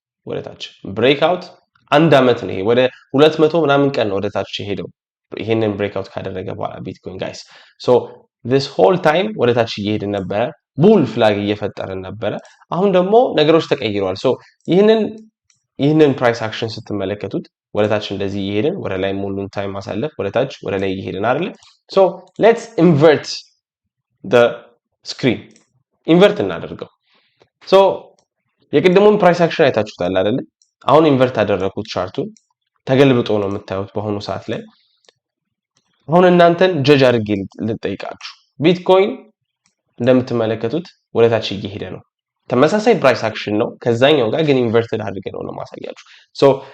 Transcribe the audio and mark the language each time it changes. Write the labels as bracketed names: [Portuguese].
[Amharic] ወደታች break out አንድ አመት ነው ይሄ። ወደ 200 ምናምን ቀን ነው ወደታች ሄደው ይሄንን break out ካደረገ በኋላ ቢትኮይን ጋይስ [English] so this whole time [Amharic] ወደታች እየሄድን ነበረ። ቡል ፍላግ እየፈጠረን ነበረ። አሁን ደግሞ ነገሮች ተቀይረዋል። so ይህንን ፕራይስ አክሽን ስትመለከቱት ወደታች እንደዚህ እየሄድን ወደ ላይ ሙሉን ታይም ማሳለፍ ወደታች ወደ ላይ እየሄድን አይደል? [English] so let's invert the screen [Amharic] invert እናደርገው። so የቅድሙን ፕራይስ አክሽን አይታችሁታል አይደል? አሁን ኢንቨርት አደረኩት ቻርቱን ተገልብጦ ነው የምታዩት በአሁኑ ሰዓት ላይ። አሁን እናንተን ጀጅ አድርጌ ልጠይቃችሁ። ቢትኮይን እንደምትመለከቱት ወደታች እየሄደ ነው። ተመሳሳይ ፕራይስ አክሽን ነው ከዛኛው ጋር ግን ኢንቨርትድ አድርገ ነው ማሳያችሁ። so